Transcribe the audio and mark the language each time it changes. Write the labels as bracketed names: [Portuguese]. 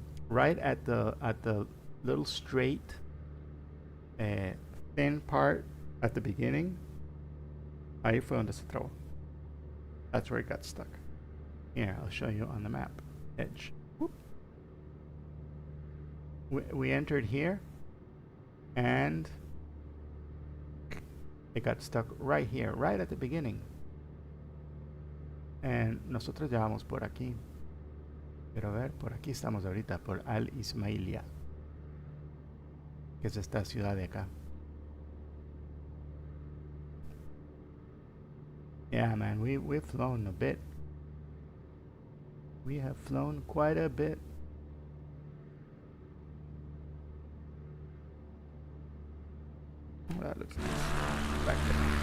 [English] Right at the little straight, thin part at the beginning. [Spanish] Ahí fue donde se trabó. [English] That's where it got stuck. Here, I'll show you on the map. Edge. Whoop. We entered here, and it got stuck right here, right at the beginning. [Spanish] And nosotros ya vamos por aquí. Pero a ver, por aquí estamos ahorita, por Al Ismailia, que es esta ciudad de acá. [English] Yeah, man, we've flown a bit. We have flown quite a bit. Oh, that looks nice. Back there.